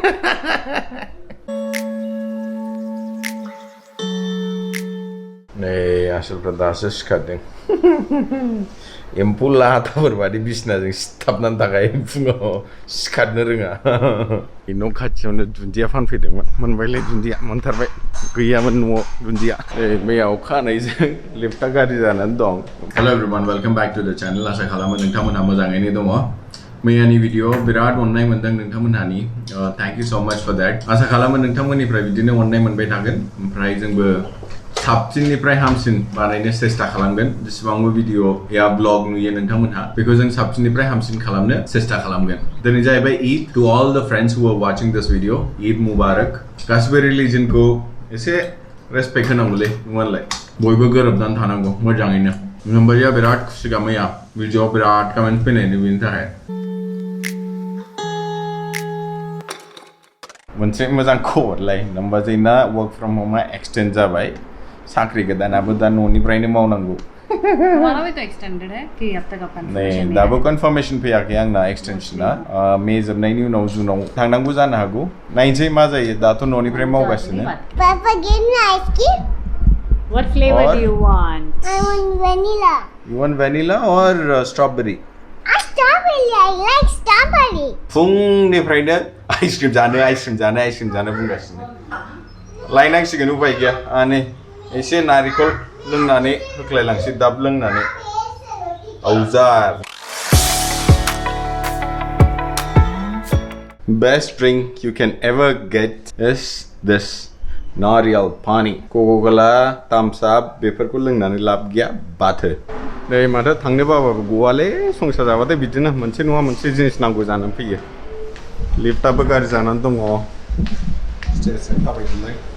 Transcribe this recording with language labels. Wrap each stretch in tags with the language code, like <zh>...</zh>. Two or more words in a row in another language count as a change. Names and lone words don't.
<brx>नै आसोलफ्रा दासो सिखारदों एम्फौ लाथाफोर बादि बिसनाजों सिथाबनानै थाखाय फुङाव सिखारनो रोङा न' खाथियावनो दुन्दिया फानफैदोंमोन मोनबायलै दुन्दिया मोनथारबाय गैयामोन न'आव दुन्दिया मैया अखा हानायजों लेपटा गाज्रि जानानै दं</brx> <en>hello everyone welcome back to the channel</en> <brx>आसा खालामो नोंथांमोनहा मोजाङैनो दङ मैयानि भिडिअ बिराद अननाय मोनदों नोंथांमोनहानि</brx> <en>thank you so much for that</en> <brx>आसा खालामो नोंथांमोननिफ्राय बिदिनो अननाय मोनबाय थागोन ओमफ्राय जोंबो साबसिननिफ्राय हामसिन बानायनो सेस्था खालामगोन जेसेबांबो भिडिअ या ब्लग नुयो नोंथांमोनहा बेखौ जों साबसिननिफ्राय हामसिन खालामनो सेस्था खालामगोन दिनै जाहैबाय</brx> <en>Eid to all the friends who are watching this video</en> <ar>عيد مبارك</ar> <brx>गासिबो रिलिजनखौ एसे रेसपेक्ट होनांगौलै नङालाय बयबो गोरोबनानै थानांगौ मोजाङैनो नम्बरिया बिराद खुसिगा मैया भिडिअ बिराद कमेन्ट फैनायनि बेनि थाखाय मोनसे मोजां खबरलाय नम्बरजोंना</brx> <en>work from home</en> <brx>एक्सटेंड जाबाय साख्रि गोदानाबो दा न'निफ्रायनो मावनांगौ</brx> <hi>हमारा भी तो एक्सटेंडेड है कि अब तक अपन</hi> <brx>नहीं दाबो कन्फर्मेशन फैयाखै आंना एक्सटेंशना मे जोबनायनि उनाव जुनाव थांनांगौ जानो हागौ नायनोसै मा जायो दाथ' न'निफ्राय मावगासिनो</brx> <en>Papa, give me ice cream. What flavor do you want? I want vanilla. You want vanilla or strawberry? Strawberry. I like strawberry.</en> <brx>फुंनिफ्रायनो आइसक्रिम जानो बुंगासिनो लायनांसिगोन उपाय गैया आने एसे नारिखल लोंनानै होख्लायलांसै दाब लोंनानै औजार</brx> <en>Best drink you can ever get is this</en> <hi>नारियल पानी</hi> <brx>कोका-कोला thumbs up बेफोरखौ लोंनानै लाब गैया बाथो नै माथो थांनो बाबाबो गवालै संसार जाबाथाय बिदिनो मोनसे नङा मोनसे जिनिस नांगौ जानानै फैयो लिफ्टआबो गाज्रि जानानै दङ स्टेजजों थाबायदोंलाय</brx>